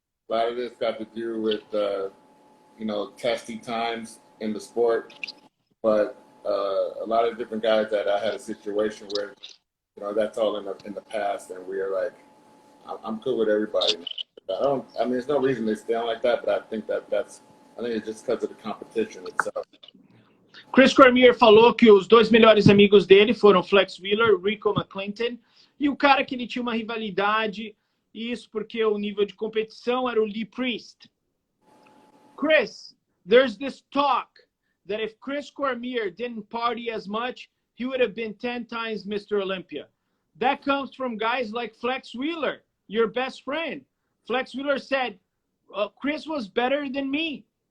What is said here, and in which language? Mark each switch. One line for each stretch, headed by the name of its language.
English: A lot of this got to do with you know, testy times in the sport. But a lot of different guys that I had a situation with, you know, that's all in the past, and we're like, I'm cool with everybody. I mean, there's no reason they stay on like that, but I think it's just because of the competition itself.
Portuguese: Chris Cormier falou que os dois melhores amigos dele foram Flex Wheeler, Rico McClinton, e o cara que ele tinha uma rivalidade, e isso porque o nível de competição era o Lee Priest.
English: Chris, there's this talk that if Chris Cormier didn't party as much, he would have been 10 times Mr. Olympia. That comes from guys like Flex Wheeler, your best friend. Flex Wheeler said, Chris was better than me.